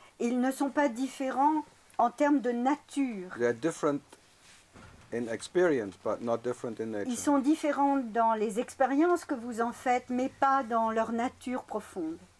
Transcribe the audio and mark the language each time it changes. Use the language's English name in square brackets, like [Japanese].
[French] Ils ne sont pas différents en termes de nature. [English] They are different in experience, but not different in nature. [French] Ils sont différents dans les expériences que vous en faites, mais pas dans leur nature profonde.